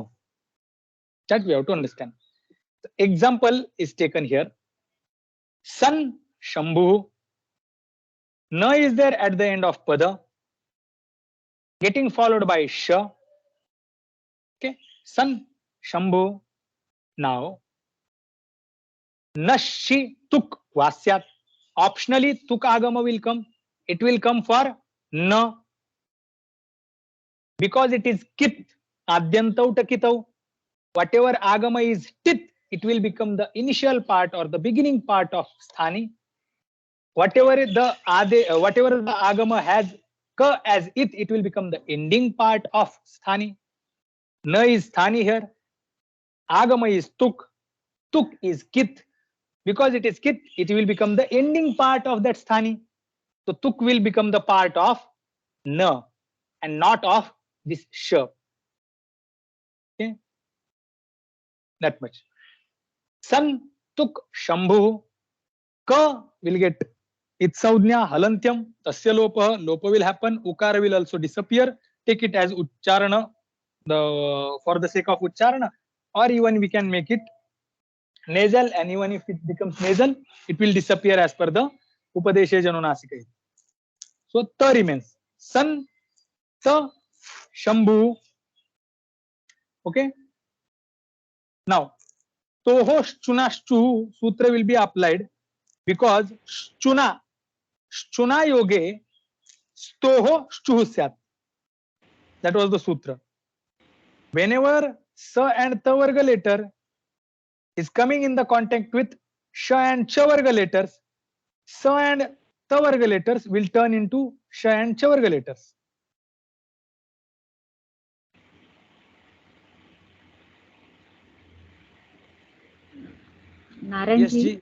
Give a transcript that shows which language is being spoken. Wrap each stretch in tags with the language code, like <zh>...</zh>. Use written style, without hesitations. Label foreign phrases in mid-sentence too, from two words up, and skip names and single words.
<en>That we have to understand. The example is taken here.</en> <sa>सञ् शम्भुः.</sa> <en>Na is there at the end of pada, getting followed by sha.</en> <sa>Okay, सञ् शम्भुः.</sa> <en>Now,</en> <sa>नशि तुक् वा स्यात्.</sa> <en>Optionally,</en> <sa>तुक् आगम</sa> <en>will come. It will come for na, because it is kit,</en> <sa>आद्यन्तौ टकितौ.</sa> <en>Whatever agama is tit, it will become the initial part or the beginning part of sthani. Whatever the agama has ka as it will become the ending part of sthani. Na is sthani here. Agama is tuk. Tuk is kit. Because it is kit, it will become the ending part of that sthani. So tuk will become the part of na and not of this sha. Okay, that much.</en> <sa>सन् तुक् शम्भु.</sa> <en>Ka will get its</en> <sa>संज्ञा हलन्त्यम्. तस्य लोप</sa> <en>will happen. Ukara will also disappear. Take it as ucharana. for the sake of ucharana, or even we can make it nasal, and even if it becomes nasal, it will disappear as per the</en> <sa>उपदेशेऽजनुनासिक.</sa> <en>So ta remains. San, ta, Shambhu. Okay. Now,</en> <sa>स्तोः श्चुना श्चुः</sa> <en>sutra will be applied because</en> <sa>श्चुना योगे स्तोः श्चुः स्यात्.</sa> <en>That was the sutra. Whenever sa and ta varga letter is coming in the contact with sha and cha varga letters, sa and ta varga letters will turn into sha and cha varga letters. Naranji,</en>